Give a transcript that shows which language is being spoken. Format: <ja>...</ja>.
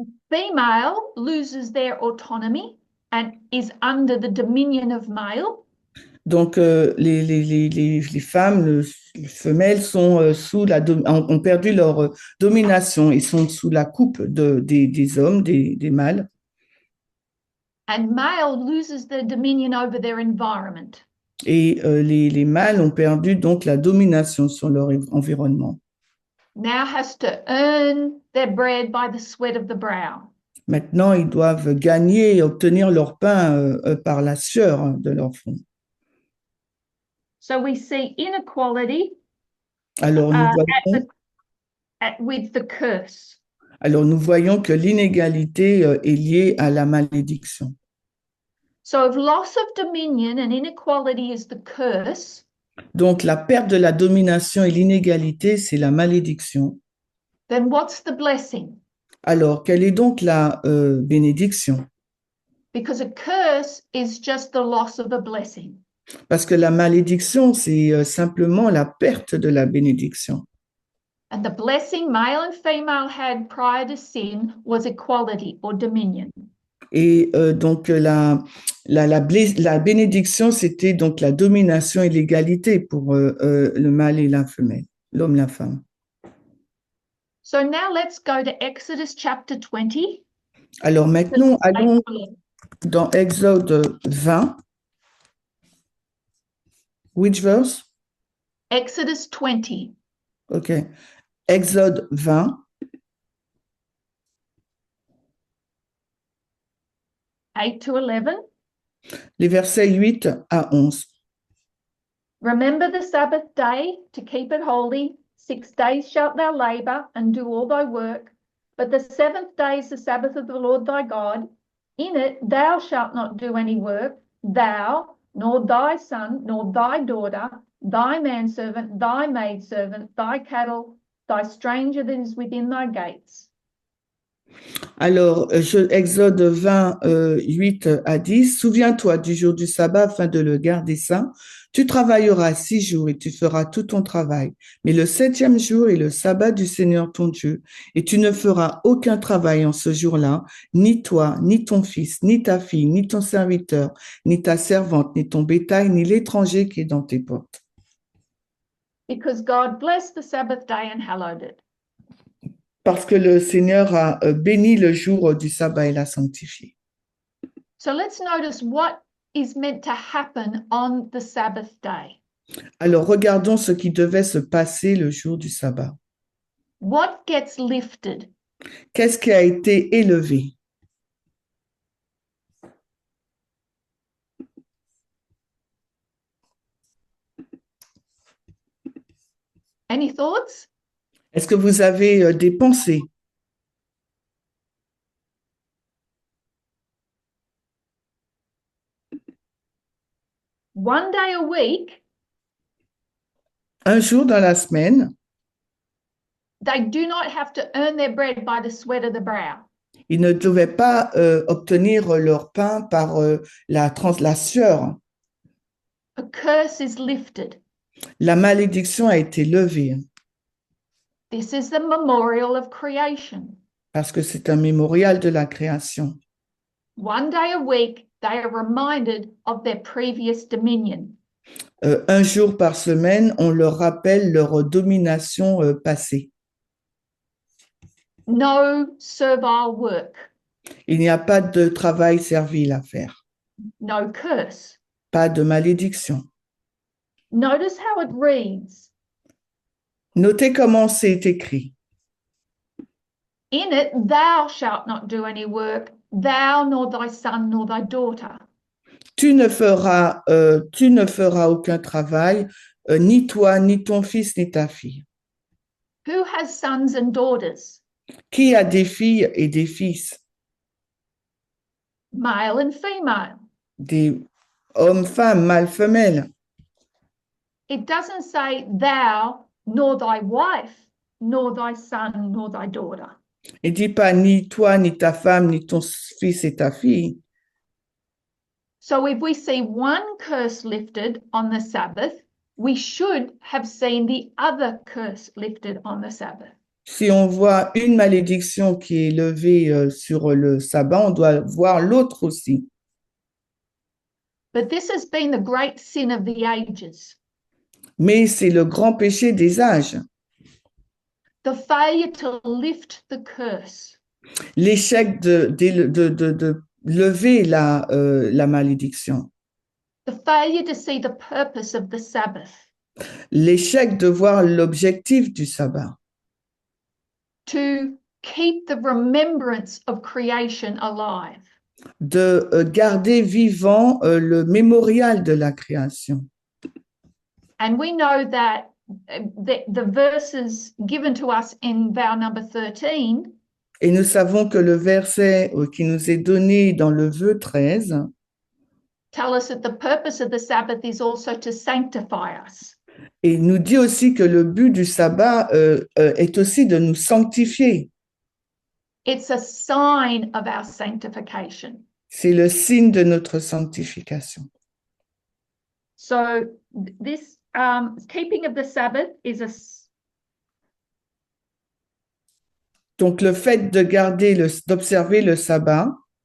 <en>Female loses their autonomy and is under the dominion of male.</en> <fr>Donc les femmes, les femelles sont ont perdu leur domination. Ils sont sous la coupe des hommes, des mâles.</fr> <en>And male loses their dominion over their environment.</en> <fr>Et les mâles ont perdu donc la domination sur leur environnement.</fr> <en>Now has to earn their bread by the sweat of the brow.</en> <fr>Maintenant, ils doivent gagner et obtenir leur pain par la sueur de leur front.</fr> <en>So we see inequality</en> <fr>Alors</fr> <en>with the curse.</en> <fr>Alors nous voyons que l'inégalité est liée à la malédiction.</fr> <en>So if loss of dominion and inequality is the curse,</en> <fr>donc la perte de la domination et l'inégalité, c'est la malédiction.</fr> <en>Then what's the blessing?</en> <fr>Alors quelle est donc la bénédiction?</fr> <en>Because a curse is just the loss of a blessing.</en> <fr>Parce que la malédiction, c'est simplement la perte de la bénédiction.</fr> <en>And the blessing male and female had prior to sin was equality or dominion.</en> <fr>Et donc la bénédiction, c'était donc la domination et l'égalité pour le mâle et la femelle, l'homme et la femme.</fr> <en>So now let's go to Exodus chapter 20.</en> <fr>Alors maintenant, allons dans Exode 20.</fr> <en>Which verse? Exodus 20.</en> <fr>OK. Exode 20.</fr> <en>Eight to 11.</en> <fr>Les versets 8 à 11.</fr> <en>Remember the Sabbath day to keep it holy. 6 days shalt thou labor and do all thy work. But the seventh day is the Sabbath of the Lord thy God. In it thou shalt not do any work, thou, nor thy son, nor thy daughter, thy manservant, thy maidservant, thy cattle, thy stranger that is within thy gates.</en> <fr>Alors, Exode 20, 8 à 10, souviens-toi du jour du sabbat afin de le garder saint. Tu travailleras 6 jours et tu feras tout ton travail. Mais le septième jour est le sabbat du Seigneur ton Dieu. Et tu ne feras aucun travail en ce jour-là, ni toi, ni ton fils, ni ta fille, ni ton serviteur, ni ta servante, ni ton bétail, ni l'étranger qui est dans tes portes.</fr> <en>Because God blessed the Sabbath day and hallowed it.</en> <fr>Parce que le Seigneur a béni le jour du sabbat et l'a sanctifié.</fr> <en>So let's notice what is meant to happen on the Sabbath day.</en> <fr>Alors regardons ce qui devait se passer le jour du sabbat.</fr> <en>What gets lifted?</en> <fr>Qu'est-ce qui a été élevé?</fr> <en>Any thoughts?</en> <fr>Est-ce que vous avez des pensées?</fr> <en>One day a week</en> <fr>Un jour dans la semaine</fr> <en>They do not have to earn their bread by the sweat of the brow.</en> <fr>Ils ne devaient pas obtenir leur pain par la sueur.</fr> <en>A curse is lifted.</en> <fr>La malédiction a été levée</fr> <en>This is the memorial of creation.</en> <fr>parce que c'est un mémorial de la création.</fr> <en>One day a week, they are reminded of their previous dominion.</en> <fr>Un jour par semaine, on leur rappelle leur domination passée.</fr> <en>No servile work,</en> <fr>Il n'y a pas de travail servile à faire,</fr> <en>no curse.</en> <fr>pas de malédiction.</fr> <en>Notice how it reads.</en> <fr>Notez comment c'est écrit.</fr> <en>In it, thou shalt not do any work, thou nor thy son nor thy daughter.</en> <fr>Tu ne feras aucun travail, ni toi, ni ton fils, ni ta fille.</fr> <en>Who has sons and daughters?</en> <fr>Qui a des filles et des fils,</fr> <en>Male and female.</en> <fr>des hommes, femmes, mâles, femelles.</fr> <en>It doesn't say thou nor thy wife, nor thy son, nor thy daughter.</en> <fr>Il dit pas ni toi, ni ta femme, ni ton fils et ta fille.</fr> <en>So if we see one curse lifted on the Sabbath, we should have seen the other curse lifted on the Sabbath.</en> <fr>Si on voit une malédiction qui est levée sur le sabbat, on doit voir l'autre aussi.</fr> <en>But this has been the great sin of the ages.</en> <fr>Mais c'est le grand péché des âges,</fr> <en>The failure to lift the curse.</en> <fr>l'échec de lever la malédiction,</fr> <en>The failure to see the purpose of the Sabbath.</en> <fr>l'échec de voir l'objectif du sabbat,</fr> <en>To keep the remembrance of creation alive.</en> <fr>de garder vivant le mémorial de la création.</fr> <en>And we know that the verses given to us in vow number 13</en> <fr>Et nous savons que le verset qui nous est donné dans le vœu 13</fr> <en>tell us that the purpose of the Sabbath is also to sanctify us.</en> <fr>et nous dit aussi que le but du sabbat est aussi de nous sanctifier.</fr> <en>It's a sign of our sanctification.</en> <fr>C'est le signe de notre sanctification.</fr> <en>So this keeping of the Sabbath is a</en> <fr>Donc le fait de d'observer le sabbat,</fr>